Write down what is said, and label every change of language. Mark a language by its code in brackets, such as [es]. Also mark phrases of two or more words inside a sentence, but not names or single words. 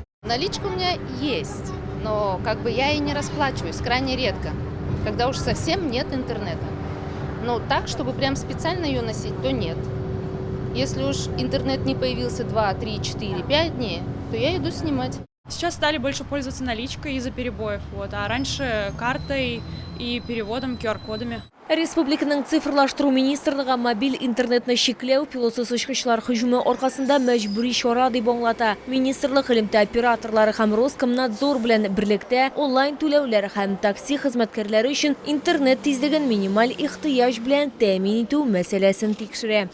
[ru] Наличка у меня есть, но я и не расплачиваюсь, крайне редко, когда уж совсем нет интернета. Но так, чтобы прям специально ее носить, то нет. Если уж интернет не появился 2, 3, 4, 5 дней, то я иду снимать. Сейчас стали больше пользоваться наличкой из-за перебоев, а раньше картой и переводом, QR-кодами. [tt] Республиканың цифрлаштыру министрлыгы мобиль интернетны чикләү пилотсыз очкычлар һөҗүме аркасында мәҗбүри чара дип аңлата. Министрлык элемтә операторлары һәм Роскомнадзор белән берлектә онлайн түләүләр һәм такси хезмәткәрләре өчен интернет тизлеген минималь ихтыяҗ белән тәэмин итү мәсьәләсен тикшерә.